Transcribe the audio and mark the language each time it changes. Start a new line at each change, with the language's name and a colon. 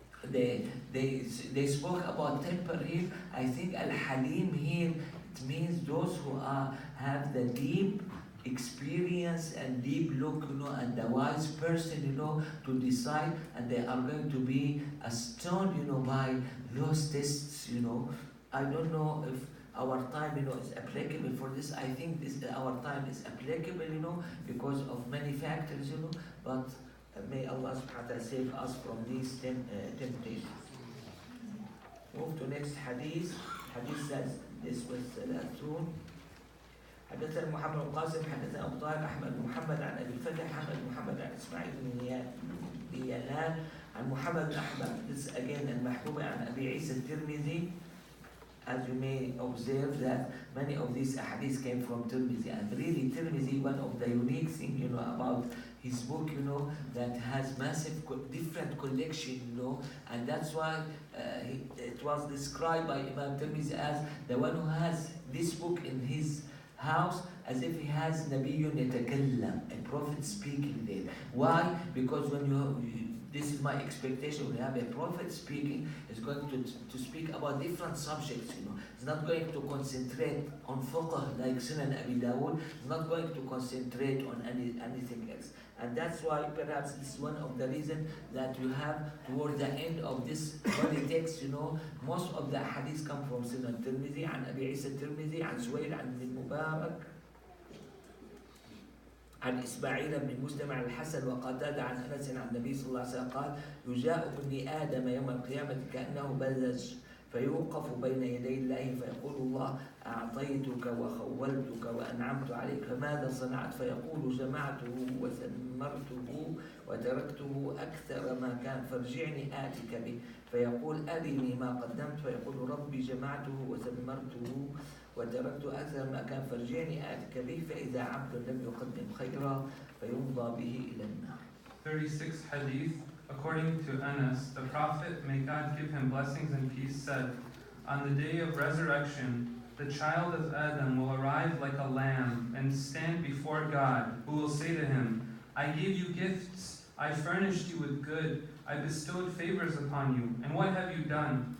English: They spoke about temper here. I think al-halim here, it means those who have the deep experience and deep look, and the wise person, to decide, and they are going to be astounded, by those tests, I don't know if our time, is applicable for this. I think our time is applicable, because of many factors, but may Allah
Arabic: subhanahu wa ta'ala
English: save us from these temptations. Move to next hadith. Hadith says this was
Arabic: ثلاثون. حدثنا محمد بن قاسم حدثنا أبو طاهر أحمد بن محمد عن أبي الفتح محمد بن محمد عن إسماعيل بن يلال عن محمد بن أحمد.
English: This again
Arabic: المحبوب عن أبي عيسى الترمذي.
English: As you may observe that many of these hadiths came from Tirmidhi, and really Tirmidhi, one of the unique things about his book, that has massive different collection, and that's why it was described by Imam Tirmidhi as the one who has this book in his house as if he has
Arabic: Nabiyyun yatakallam,
English: a prophet speaking there. Why? Because when this is my expectation, when you have a prophet speaking, is going to speak about different subjects, It's not going to concentrate on fiqh like Sunan Abi Dawud. It's not going to concentrate on anything else. And that's why perhaps this is one of the reasons that you have toward the end of this body text, most of the hadiths come from Sunan Tirmidhi,
Arabic: عن أبي عيسى الترمذي عن سويد عن المبارك عن إسماعيل بن مسلم عن الحسن وقتادة عن أنس عن النبي صلى الله عليه وسلم قال: يجاء ابن آدم يوم القيامة كأنه بلج فيوقف بين يدي الله فيقول الله: أعطيتك وخولتك وأنعمت عليك فماذا صنعت؟ فيقول: جمعته وثمرته وتركته أكثر ما كان فارجعني آتك به. فيقول: أرني ما قدمت. فيقول: ربي جمعته وثمرته وتركت أكثر ما كان فارجعني آتك به. فإذا عبد لم يقدم خيرا فيمضى به إلى النار.
English: 36 Hadith. According to Anas, the Prophet, may God give him blessings and peace, said, on the day of resurrection, the child of Adam will arrive like a lamb and stand before God, who will say to him, I gave you gifts, I furnished you with good, I bestowed favors upon you, and what have you done?